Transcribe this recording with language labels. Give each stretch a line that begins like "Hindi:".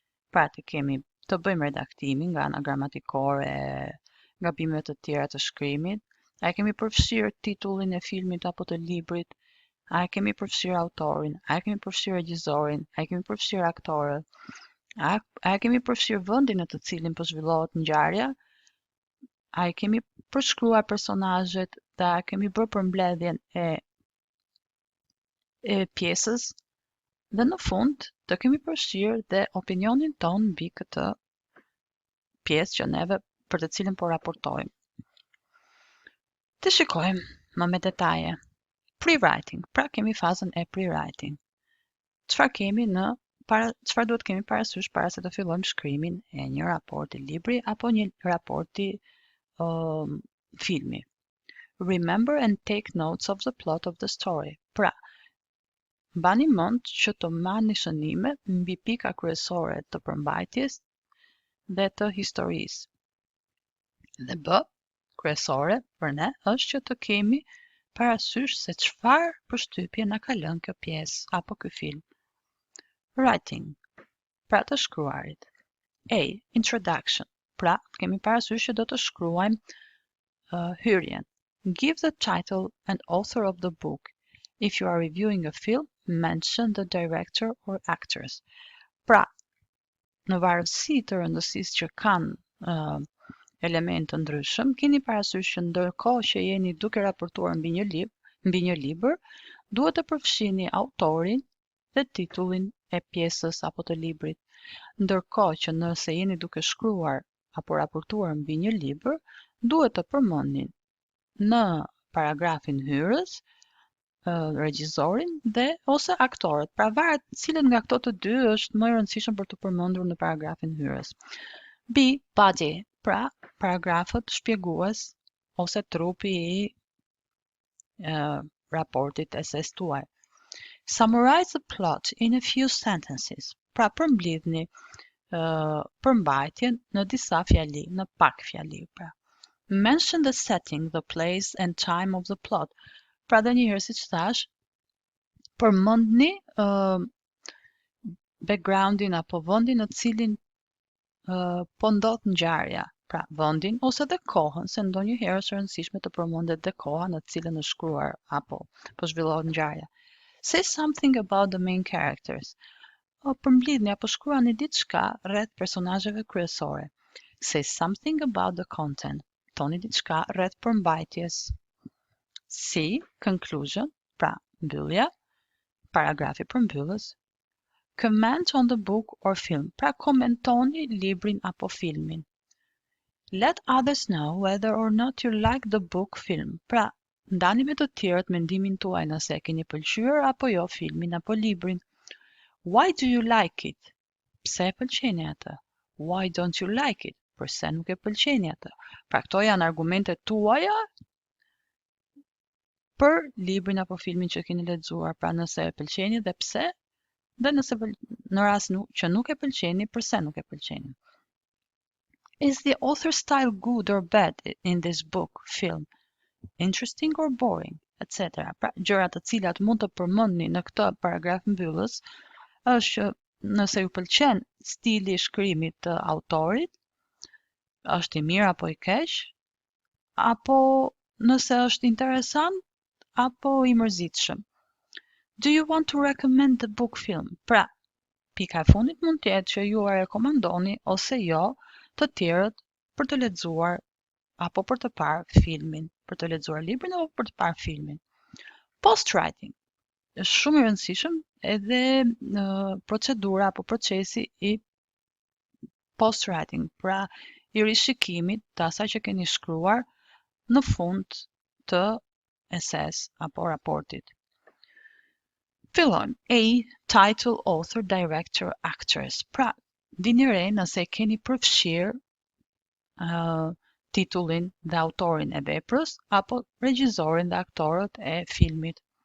Albanian: Pra të bëjmë redaktimin nga ana gramatikore, gabimet të tjera të shkrimit, a kemi përfshirë titullin e filmit apo të librit, a kemi përfshirë autorin, a kemi përfshirë regjizorin, a kemi përfshirë aktorët, a kemi përfshirë vendin në të cilin po zhvillohet ngjarja, a kemi përshkruar personazhet dhe a kemi bërë përmbledhjen e pjesës dhe në fund të kemi përfshirë dhe opinionin ton mbi këtë pjesë që neve për të cilën po raportojmë. Të shikojmë më me detaje. Pre-writing, pra kemi fazën e pre-writing. Çfarë duhet kemi parasysh para se të fillojmë shkrimin e një raporti libri apo një raporti filmi.
English: Remember and take notes of the plot of the story.
Albanian: Pra, mbani mend që të marrni shënime mbi pika kryesore të përmbajtjes dhe të historisë. Dhe b, kryesore për ne është që të kemi parasysh se çfarë përshtypje na ka lënë kjo pjesë apo ky film. Writing, pra të shkruarit. A, introduction, pra kemi parasysh që do të shkruajmë hyrjen.
English: Give the title and author of the book. If you are reviewing a film, mention the director or actors.
Albanian: Pra, në varësi të rëndësisë që kanë element të ndryshëm, keni parasysh që ndërkohë që jeni duke raportuar mbi një libër, duhet të përfshini autorin dhe titullin e pjesës apo të librit. Ndërkohë që nëse jeni duke shkruar apo raportuar mbi një libër, duhet të përmendni në paragrafin hyrës regjizorin dhe ose aktorët. Pra varet cilën nga këto të dy është më e rëndësishëm për të përmendur në paragrafin hyrës. B, body, pra paragrafët shpjegues ose trupi i raportit eses tuaj.
English: Summarize the plot in a few sentences.
Albanian: Pra përmbledhni përmbajtjen në disa fjali, në pak fjali. Pra.
English: Mention the setting, the place and time of the plot.
Albanian: Pra dhe njëherë si që thash, përmendni backgroundin apo vendin në cilin po ndodh ngjarja. Pra vendin ose dhe kohën, se ndonjëherë është e rëndësishme të përmendet dhe koha në të cilën është shkruar apo po zhvillohet ngjarja.
English: Say something about the main characters.
Albanian: Përmbledhni apo shkruani diçka rreth personazheve kryesore.
English: Say something about the content.
Albanian: Thoni diçka rreth përmbajtjes. C. Conclusion. Pra, mbyllja. Paragrafi përmbyllës.
English: Comment on the book or film.
Albanian: Pra, komentoni librin apo filmin.
English: Let others know whether or not you like the book, film.
Albanian: Pra, ndani me të tjerët mendimin tuaj nëse e keni pëlqyer apo jo filmin apo librin. Why do you like it? Pse e pëlqeni atë? Why don't you like it? Përse nuk e pëlqeni atë? Pra këto janë argumentet tuaja për librin apo filmin që keni lexuar. Pra nëse e pëlqeni dhe pse, dhe nëse në rast që nuk e pëlqeni, përse nuk e pëlqeni.
English: Is the author's style good or bad in this book, film? Interesting or boring? Etc.
Albanian: Pra gjërat të cilat mund të përmendni në këtë paragraf mbyllës është nëse ju pëlqen stili i shkrimit të autorit, është i mirë apo i keq, apo nëse është interesant apo i mërzitshëm.
English: Do you want to recommend the book, film?
Albanian: Pra, pika e fundit mund të jetë që ju e rekomandoni ose jo të tjerët për të lexuar apo për të parë filmin, për të lexuar librin apo për të parë filmin. Post-writing është shumë i rëndësishëm edhe procedura apo procesi i post-writing, pra i rishikimit të asaj që keni shkruar në fund të eses apo raportit. Fillon A.
English: Title, author, director, actors.
Albanian: Pra, dini re nëse keni përfshirë titullin dhe autorin e veprës apo regjisorin dhe aktorët e filmit.